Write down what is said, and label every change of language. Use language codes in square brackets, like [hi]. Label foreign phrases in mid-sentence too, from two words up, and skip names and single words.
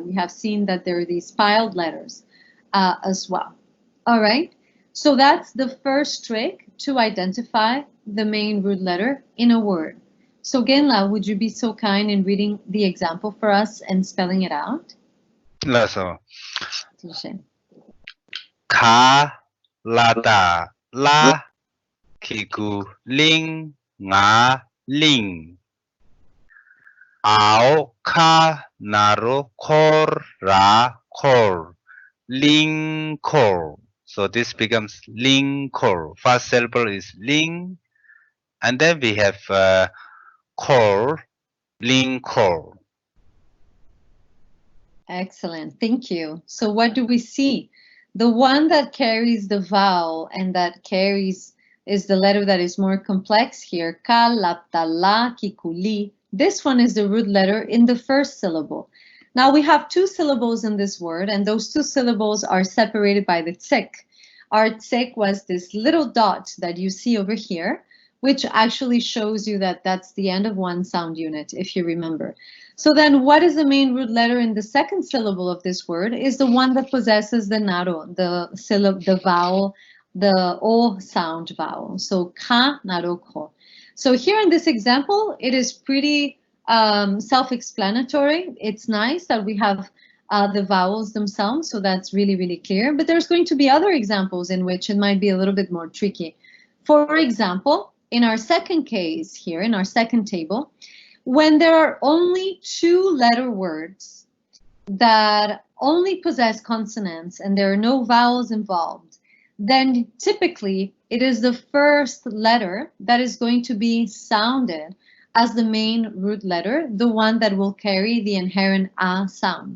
[en] We have seen that there are these piled letters as well. All right, so that's the first trick to identify the main root letter in a word. So Genla, would you be so kind in reading the example for us and spelling it out? So, [bo] Ka, Lada, La, Kiku, Ling, Nga, Ling. Ao, Ka, Naro, Kor, Ra, Kor. Ling, Kor. [en] So this becomes Ling, Kor. First syllable is Ling. And then we have Kor, Ling, Kor. Excellent, thank you. So what do we see? The one that carries the vowel and that carries is the letter that is more complex here. [bo] Ka, lapta, la, kikuli. [en] This one is the root letter in the first syllable. Now we have two syllables in this word, and those two syllables are separated by the tsek. Our tsek was this little dot that you see over here, which actually shows you that that's the end of one sound unit, if you remember. So then what is the main root letter in the second syllable of this word is the one that possesses the naro, the vowel, the o sound vowel. [bo] So ka, naro, ko. [en] So here in this example, it is pretty self-explanatory. It's nice that we have the vowels themselves, so that's really, really clear. But there's going to be other examples in which it might be a little bit more tricky. For example, in our second case here, in our second table, when there are only 2-letter words that only possess consonants and there are no vowels involved, then typically it is the first letter that is going to be sounded as the main root letter, the one that will carry the inherent A sound.